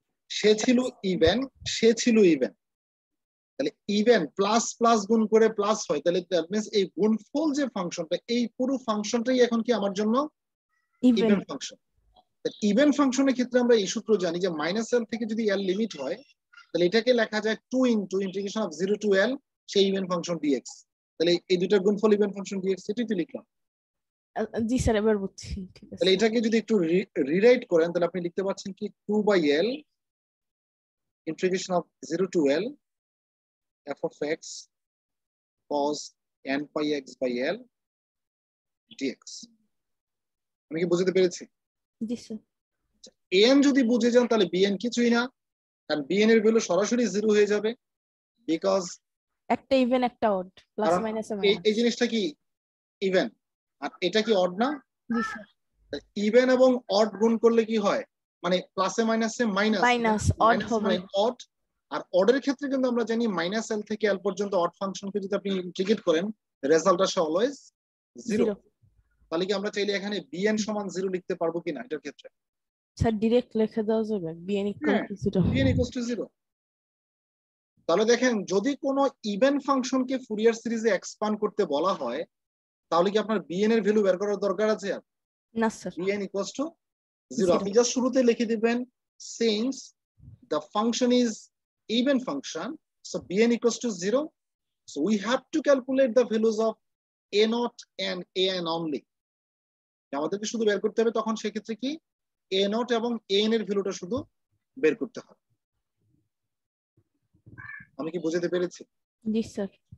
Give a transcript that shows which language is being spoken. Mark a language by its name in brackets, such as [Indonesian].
[Bangla] সে ছিল ইভেন, সে ছিল ইভেন, তাহলে ইভেন প্লাস প্লাস গুণ করে প্লাস হয়, তাহলে দ্যাট মিন্স এই গুণফল যে ফাংশনটা, এই পুরো ফাংশনটাই এখন কি আমার জন্য ইভেন ইভেন ফাংশন। ইভেন ফাংশনের ক্ষেত্রে আমরা এই সূত্র জানি যে মাইনাস এল থেকে যদি এল লিমিট হয় তাহলে এটাকে লেখা যায় 2 into integration of 0 to l সেই ইভেন ফাংশন dx। তাহলে এই দুইটার গুণফল ইভেন ফাংশন dx, সেটাই তো লিখলাম। জি স্যার এবার বুঝছি, ঠিক আছে। তাহলে এটাকে যদি একটু রিরাইট করেন তাহলে আপনি লিখতে পাচ্ছেন কি 2/l integration of 0 to l f of x cos n pi x by l dx। আমি কি বুঝতে পেরেছি? জি স্যার। an যদি বুঝে যান তাহলে bn কিছুই না, কারণ bn এর ভ্যালু সরাসরি 0 হয়ে যাবে, বিকজ একটা ইভেন একটা অড, প্লাস মাইনাস এই জিনিসটা কি ইভেন, আর এটা কি অড না? জি স্যার। ইভেন এবং অড গুণ করলে কি হয়, মানে প্লাসে মাইনাসে মাইনাস, মাইনাস অড হবে মানে অড। আর অডের ক্ষেত্রে কিন্তু আমরা জানি মাইনাস এল থেকে এল পর্যন্ত অড ফাংশনকে যদি আপনি ইন্টিগ্রেট করেন রেজাল্ট আসে অলওয়েজ 0। জিরো। তাহলে কি আমরা চাইলে এখানে bn সমান 0 লিখতে পারবো কিনা এটার ক্ষেত্রে? স্যার ডিরেক্ট লিখে দেওয়া যাবে bn ইকুয়াল হ্যাঁ, টু 0। [English] bn equals to 0। [Bangla] তাহলে দেখেন যদি কোনো ইভেন ফাংশনকে ফুরিয়ার সিরিজে এক্সপান্ড করতে বলা হয় তাহলে কি আপনার bn এর ভ্যালু বের করার দরকার আছে? আর না sir. [English] bn equals to 0। Zero. [Bangla] আপনি জাস্ট শুরুতে লিখে দিবেন [English] since the function is even function so bn equals to 0 so we have to calculate the values of a0 and an only। [Bangla] আমাদেরকে শুধু বের করতে হবে তখন সেক্ষেত্রে কি a0 এবং an এর ভ্যালুটা শুধু বের করতে হবে। আমি কি বুঝাতে পেরেছি? জি স্যার।